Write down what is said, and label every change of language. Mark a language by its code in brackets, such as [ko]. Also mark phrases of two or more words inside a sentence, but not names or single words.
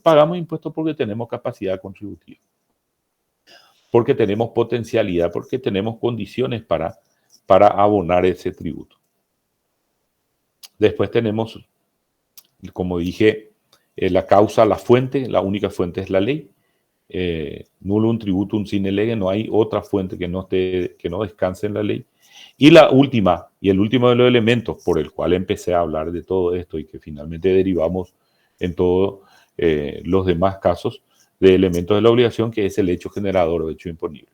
[es] Pagamos impuestos porque tenemos capacidad contributiva, porque tenemos potencialidad, porque tenemos condiciones para abonar ese tributo. Después tenemos, como dije, la causa, la fuente, la única fuente es la ley. [la] Nullum tributum sine lege, [es] no hay otra fuente que no descanse en la ley. Y la última, y el último de los elementos por el cual empecé a hablar de todo esto y que finalmente derivamos en todos los demás casos de elementos de la obligación, que es el hecho generador o hecho imponible.